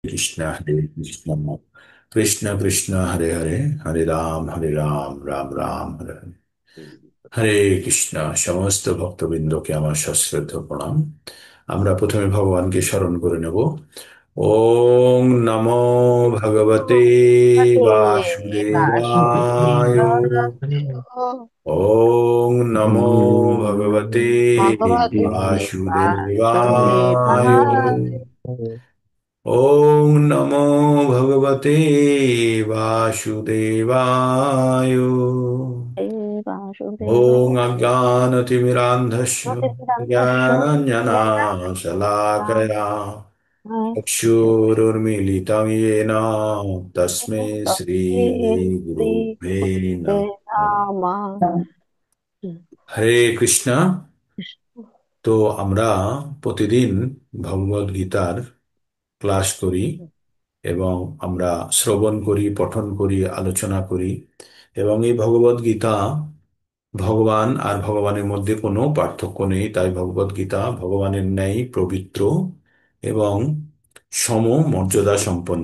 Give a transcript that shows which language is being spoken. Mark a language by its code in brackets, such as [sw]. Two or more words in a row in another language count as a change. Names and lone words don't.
[sa] हरे कृष्ण कृष्ण कृष्ण हरे हरे हरे राम राम राम हरे हरे হরে কৃষ্ণ। [bn] সমস্ত ভক্তবৃন্দকে আমার সশ্রদ্ধ প্রণাম। আমরা প্রথমে ভগবানকে স্মরণ করে নেব। [sa] ওং নমো ভগবতে भगवते বাসুদেবায়। वासुदेवाय ওং নমো ভগবতে भगवते বাসুদেবায়। वासुदेवाय ওং নমো ভগবতে বাসুদেবায়। ॐ वासुदेवाय अज्ञानतिमिरान्धस्य मतिभिरन्तस्य ज्ञानाञ्जनाशलाकया चक्षुरुन्मीलितं येन तस्मै श्रीगुरुवे श्रीगुरुवे नमः। नमः। [bn] হরে কৃষ্ণ। তো আমরা প্রতিদিন ভগবদ গীতার ক্লাস করি এবং আমরা শ্রবণ করি, পঠন করি, আলোচনা করি। এবং এই ভগবদ গীতা, ভগবান আর ভগবানের মধ্যে কোনো পার্থক্য নেই, তাই ভগবদ গীতা ভগবানের ন্যায় পবিত্র এবং সম মর্যাদা সম্পন্ন।